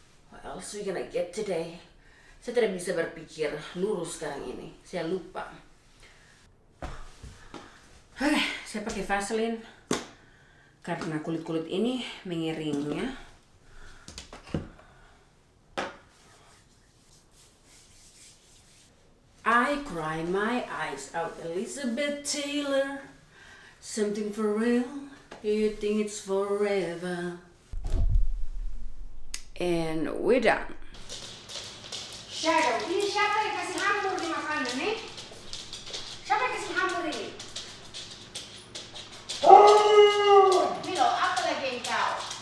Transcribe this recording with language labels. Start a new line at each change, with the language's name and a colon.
English: What else we gonna get today?
Indonesian: Saya tidak bisa berpikir lurus sekarang ini. Saya lupa. Saya pakai Vaseline. Karena kulit-kulit ini mengeringnya.
English: I cry my eyes out. Elizabeth Taylor. Something for real, you think it's forever. And we're done.
Indonesian: Shadow, ini siapa yang kasih hamur di makanan nih? Siapa yang kasih hamur ini? Milo, apa lagi yang kau?